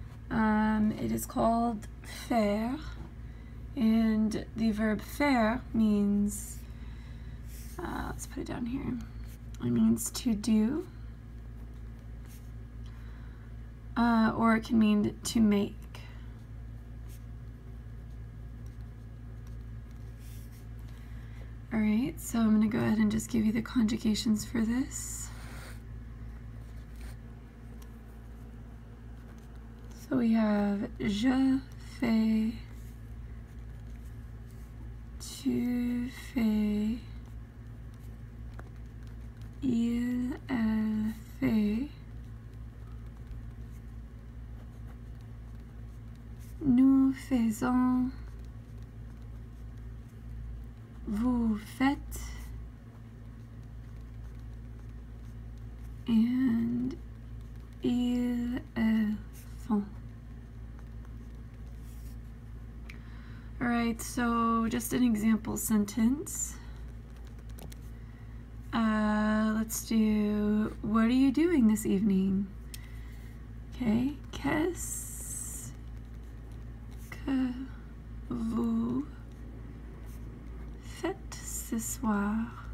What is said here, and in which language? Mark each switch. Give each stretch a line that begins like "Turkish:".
English: It is called faire, and the verb faire means, let's put it down here, it means to do, or it can mean to make. Alright, so I'm going to go ahead and just give you the conjugations for this. So we have
French: je fais, tu fais, il, elle fait, nous faisons, vous faites, and ils, elles font.
English: Alright, so just an example sentence. Let's do, what are you doing this evening?
French: Okay, qu'est-ce que vous faites ce soir?